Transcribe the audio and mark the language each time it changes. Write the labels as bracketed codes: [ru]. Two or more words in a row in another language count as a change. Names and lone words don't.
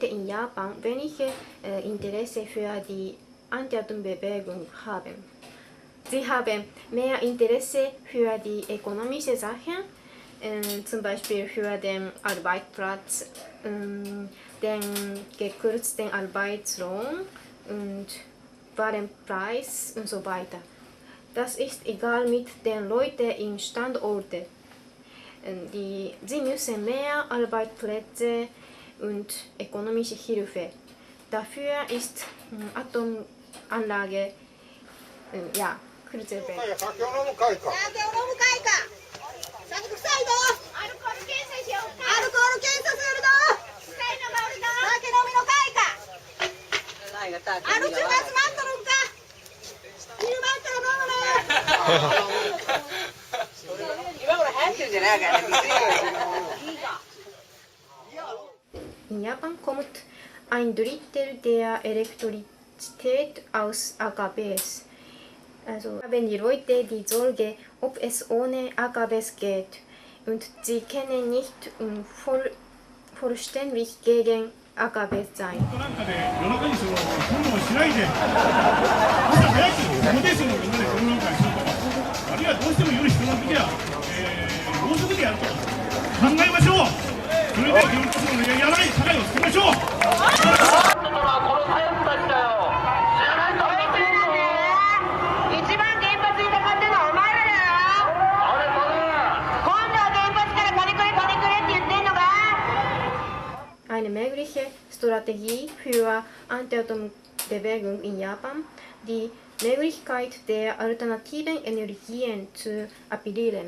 [de] Japan wenige Interesse für die Anti-Atom-Bewegung haben. Sie haben mehr Interesse für die ökonomischen Sachen, zum Beispiel für den Arbeitsplatz, den gekürzten Arbeitslohn und Warenpreis und so weiter. Das ist egal mit den Leuten in Standorten. Sie müssen mehr Arbeitsplätze und ökonomische Hilfe. Dafür ist Atomanlage ja, Kreuzeberg. [ja] 酒を飲む会か。酒臭いぞ。アルコール検査しようか。アルコール検査するぞ。臭いのがおるぞ。酒飲みの会か。アル中が集まっとるんか。昼間から飲むね。今頃流行ってるんじゃないかな。 [de] In Japan kommt ein Drittel der Elektrizität aus AKWs. Also haben die Leute die Sorge, ob es ohne AKWs geht. Und sie können nicht vollständig gegen AKWs sein. [ja] 夜中にその混乱しないで、朝早く運転手のみんなで混乱会するとか、あるいはどうしても夜人が来ては、ろうそくでやると考えましょう。それで原発のやらない社会を作りましょう。 [de] Eine mögliche Strategie für Anti-Atom-Bewegung in Japan, die Möglichkeit der alternativen Energien zu appellieren.